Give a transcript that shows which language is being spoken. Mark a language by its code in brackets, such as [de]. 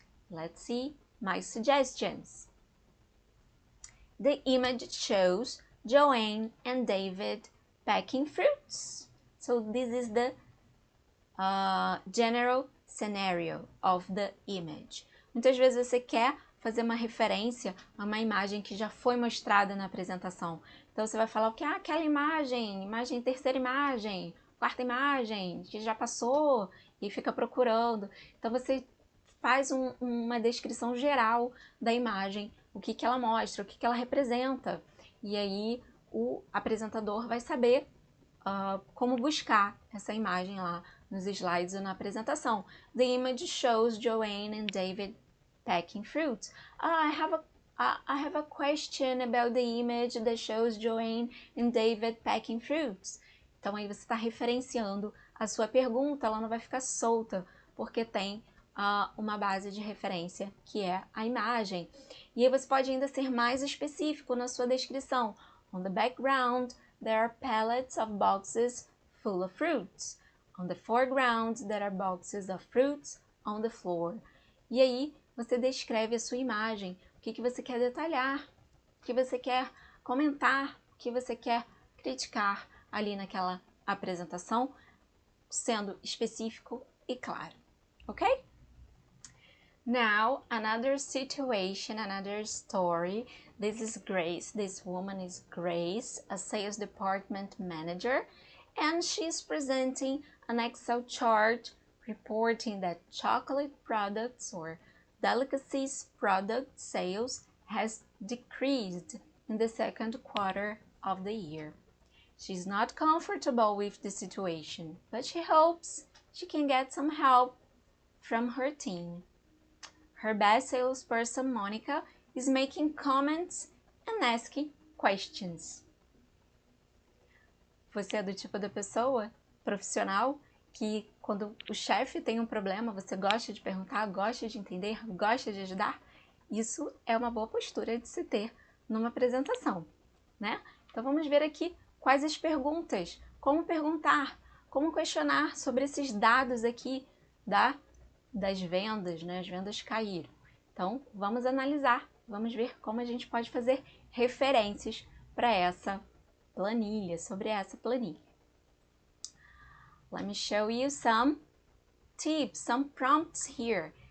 [en] Let's see my suggestions. The image shows Joanne and David packing fruits. So this is the general scenario of the image. [pt] Muitas vezes você quer fazer uma referência a uma imagem que já foi mostrada na apresentação. Então você vai falar o que? Ah, aquela imagem, terceira imagem, quarta imagem, que já passou, e fica procurando. Então você faz uma descrição geral da imagem, o que ela mostra, o que ela representa. E aí o apresentador vai saber como buscar essa imagem lá nos slides ou na apresentação. [en] The image shows Joanne and David packing fruits. I have a question about the image that shows Joanne and David packing fruits. [pt] Então aí você está referenciando a sua pergunta, ela não vai ficar solta, porque tem uma base de referência, que é a imagem. E aí você pode ainda ser mais específico na sua descrição. [en] On the background, there are pallets of boxes full of fruits. On the foreground, there are boxes of fruits on the floor. [pt] E aí você descreve a sua imagem, o que você quer detalhar, o que você quer comentar, o que você quer criticar ali naquela apresentação, sendo específico e claro, ok? [en] Now, another situation, another story. This is Grace. This woman is Grace, a sales department manager, and she's presenting an Excel chart reporting that chocolate products or delicacies product sales has decreased in the second quarter of the year. She's not comfortable with the situation, but she hopes she can get some help from her team. Her best salesperson, Monica, is making comments and asking questions. [pt] Você é do tipo da pessoa profissional que quando o chefe tem um problema, você gosta de perguntar, gosta de entender, gosta de ajudar? Isso é uma boa postura de se ter numa apresentação, né? Então vamos ver aqui quais as perguntas, como perguntar, como questionar sobre esses dados aqui das vendas, né? As vendas caíram. Então vamos analisar, vamos ver como a gente pode fazer referências para essa planilha, sobre essa planilha. [en] Let me show you some tips, some prompts here.